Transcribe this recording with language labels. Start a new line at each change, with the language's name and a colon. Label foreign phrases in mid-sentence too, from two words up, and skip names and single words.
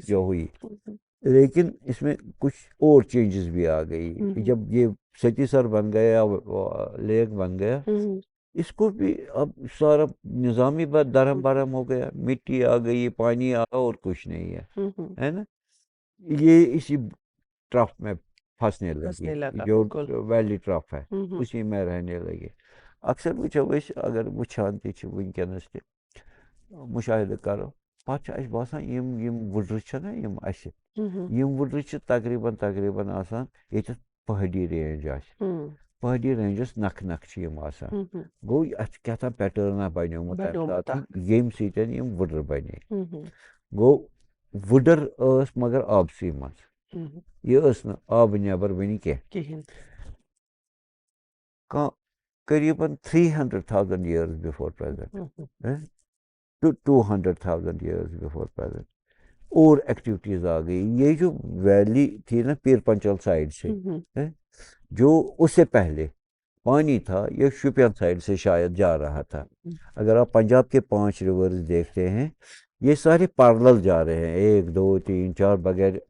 Urdu: جو ہوئی لیکن اس میں کچھ اور چینجز بھی آ گئی جب یہ ستی سر بن گیا لیک بن گیا اس کو بھی اب سارا نظامی درہم برہم ہو گیا مٹی آ گئی پانی آ گیا اور کچھ نہیں ہے نا یہ اسی ٹرف میں پھنسنے لگی جو ویلی ٹرف ہے اسی میں رہنے لگے
Kashmiri: اکثر وچھو اگر وچھان تہ ونکس تہ مشاہدہ کرو پتہ چھ باسان یم وُڈرٕ چھنا یم اسہ یم وُڈرٕ چھ تقریباً آسان ییٚتٮ۪تھ پہاڑی رینج آسہِ پہاڑی رینجس نکھٕ نکھٕ چھ یم آسان گوٚو اتھ کیٛاہ پیٹرنا بنیومُت تمہِ ساتہٕ ییٚمہِ سۭتۍ یم وُڈٕر بنے گوٚو وُڈٕر ٲس مگر آبسٕے منٛز یہ ٲس نہٕ آبہٕ نیبر وٕنہِ کینٛہہ
Urdu: قریباً
English: 300,000 years before present to 200,000 years before present
Urdu: اور ایکٹیویٹیز آ گئی یہ جو ویلی تھی نا پیر پنچال سائڈ سے جو اس سے پہلے پانی تھا یہ شوپین سائڈ سے شاید جا رہا تھا اگر آپ پنجاب کے 5 ریورز دیکھتے ہیں یہ سارے پیرلل جا رہے ہیں 1 2 3 4 بغیر